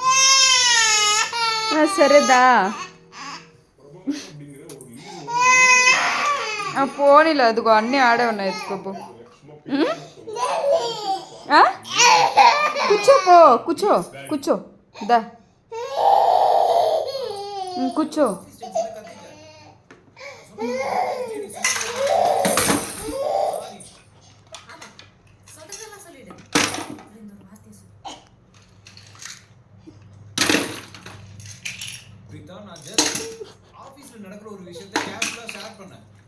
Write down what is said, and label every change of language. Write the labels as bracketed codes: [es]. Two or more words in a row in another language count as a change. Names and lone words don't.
[te] సరేదా పోనీలే, అదిగో అన్నీ ఆడే ఉన్నాయి. ఎత్తుకోపో. కూర్చోపో, కూర్చో కూర్చో. దా కూర్చో. [ta] நான் [en] just officeல [ta] நடக்கிற ஒரு விஷயத்தை [en] casually share [ta] பண்ணேன்.